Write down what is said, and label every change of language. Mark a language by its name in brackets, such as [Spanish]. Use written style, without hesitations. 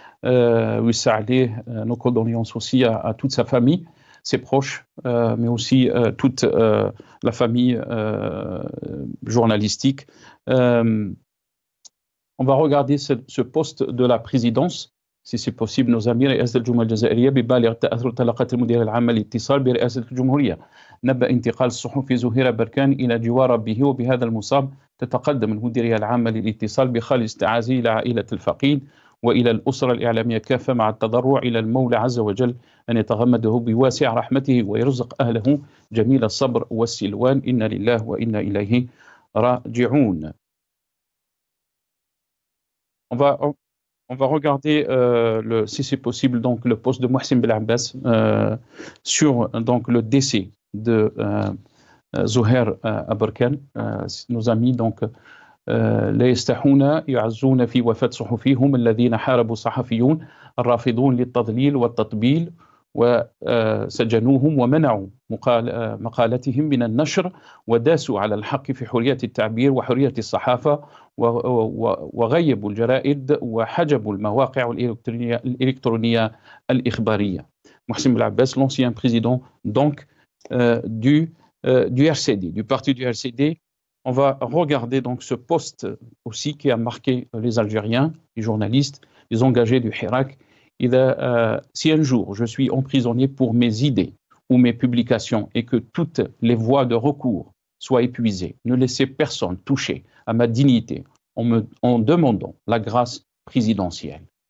[French] Nos condoléances aussi à toute sa famille, ses proches, mais aussi toute la famille journalistique. On va regarder ce poste de la présidence, si c'est possible, nos amis. [Arabic] رئاسة الجمهورية الجزائرية ببالغ التأثر تلقت المدير العام للاتصال برئاسة الجمهورية نبأ انتقال الصحفي زهير أبركان إلى جوار ربه، وبهذا المصاب تتقدم المديرية العامة للاتصال بخالص تعازي إلى عائلة الفقيد وإلى الأسرة الإعلامية كافة، مع التضرع إلى المولى عز وجل أن يتغمده بواسع رحمته ويرزق أهله جميل الصبر والسلوان. إنا لله وإنا إليه راجعون. [French] On va regarder, si c'est possible, donc, le poste de Mohsin Belabbas sur donc, le décès de Zohair Aberkan. Nos amis donc, [Arabic] لا يستحون يعزون في وفاة صحفيهم الذين حاربوا صحفيون الرافضون للتضليل والتطبيل وسجنوهم ومنعوا مقالتهم من النشر وداسوا على الحق في حرية التعبير وحرية الصحافة وغيبوا الجرائد وحجبوا المواقع الإلكترونية الإخبارية. [French] Mohsin Belabbas, l'ancien président donc du RCD, du parti du RCD On va regarder donc ce post aussi qui a marqué les Algériens, les journalistes, les engagés du Hirak. Si un jour je suis emprisonné pour mes idées ou mes publications et que toutes les voies de recours soient épuisées, ne laissez personne toucher à ma dignité en demandant la grâce présidentielle.